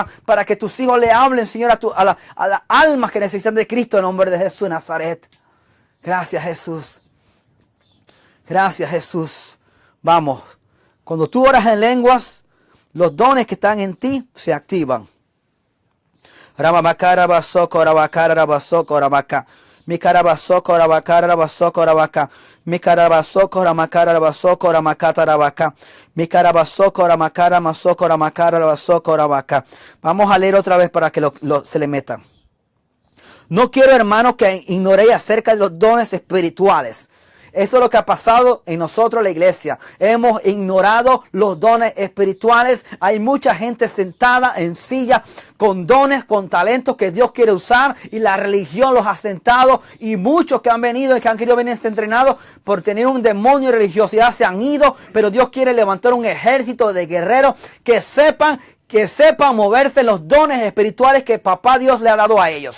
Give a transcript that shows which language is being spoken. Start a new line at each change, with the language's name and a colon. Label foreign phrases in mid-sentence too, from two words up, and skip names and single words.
Spanish: Para que tus hijos le hablen, Señor, a las almas que necesitan de Cristo en el nombre de Jesús de Nazaret. Gracias, Jesús. Gracias, Jesús. Vamos. Cuando tú oras en lenguas, los dones que están en ti se activan. Rabamakara basoko rabakara rabasoko rabaka. Mikara basoko rabakara rabasoko rabaka. Mikara basoko ramakara rabasoko ramakata rabaka. Mikara basoko ramakara masoko ramakara rabasoko rabaka. Vamos a leer otra vez para que se le meta. No quiero, hermanos, que ignoréis acerca de los dones espirituales. Eso es lo que ha pasado en nosotros, la iglesia. Hemos ignorado los dones espirituales. Hay mucha gente sentada en silla con dones, con talentos que Dios quiere usar, y la religión los ha sentado, y muchos que han venido y que han querido venir entrenados por tener un demonio de religiosidad se han ido, pero Dios quiere levantar un ejército de guerreros que sepan moverse los dones espirituales que papá Dios le ha dado a ellos.